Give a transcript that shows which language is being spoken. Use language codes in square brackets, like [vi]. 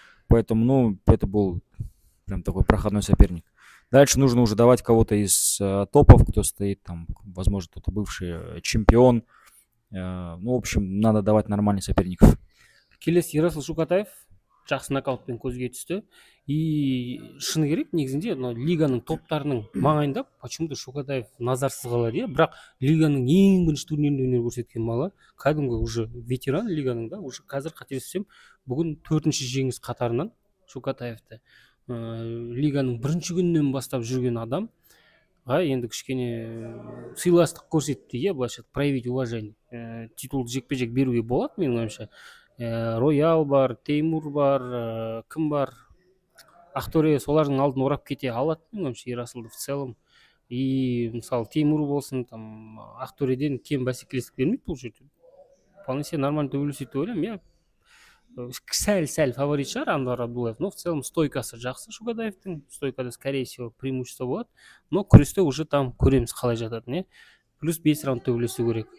[ru] Поэтому, это был прям такой проходной соперник. Дальше нужно уже давать кого-то из топов, кто стоит там, возможно, кто-то бывший чемпион. В общем, надо давать нормальных соперников. [kk] Келесі Ерасыл Шукатаев жақсы нокаутпен көзге түсті. И шыны керек, негізінде лиганың топтарының маңайында [ru] почему-то [kk] Шукатаев назарсыз қалады, бірақ лиганың ең бірінші турнирінде өнер көрсеткен бала, кәдімгі уже ветеран лиганың да, уже қазір қателеспесем, бүгін 4-ші жеңіс қатарынан Шукатаевты лиганың бірінші күннен бастап жүрген адамға енді кішкене сыйластық көрсетті, былайша [ru] проявить уважение. [kk] Титулды жекпе-жек беруге болады, менің ойымша. Роял бар, Теймур бар, кім бар, Ақтөре солардың алдын орап кете алады менің ойымша Ерасылды [ru] в целом. [kk] И мысалы Теймур болсын, там Ақтөреден кем бәсекелестік бермейді бұл жерде. [ru] Вполне себе нормально [kk] төбелеседі деп ойлаймын. Иә, сәл фаворит шығар Анвар Абдуллаев, [ru] но в целом [kk] стойкасы жақсы Шугадаевтың. [ru] Стойкада, скорее всего, преимущество болады. [kk] Но күресте уже там көреміз қалай жататынын, иә. Плюс 5 раунд төбелесу керек.